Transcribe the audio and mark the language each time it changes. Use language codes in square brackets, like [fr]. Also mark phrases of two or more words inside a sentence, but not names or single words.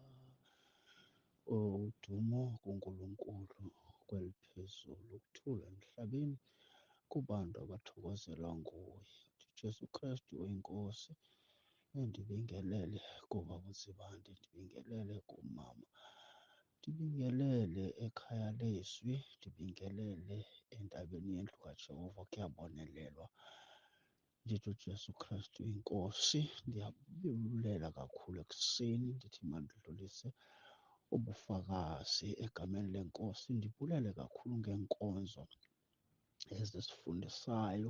[zu] Udumo kuNkulunkulu kweliphezulu, ukuthula emhlabeni kubantu abathokozela nguye. [xh] Jesu Kristu oyinkosi, ndibingelele kubaba uNzibande, ndibingelele kumama, ndibingelele ekhaya lezwi, ndibingelele entabeni yendlu kaJehova. Kuyabonelelwa. Ndithi uJesu Kristu inkosi. Ndiyabulela kakhulu ekuseni, ndithi mandidlulise ubufakazi egameni lenkosi. Ndibulele kakhulu ngenkonzo ezisifundisayo.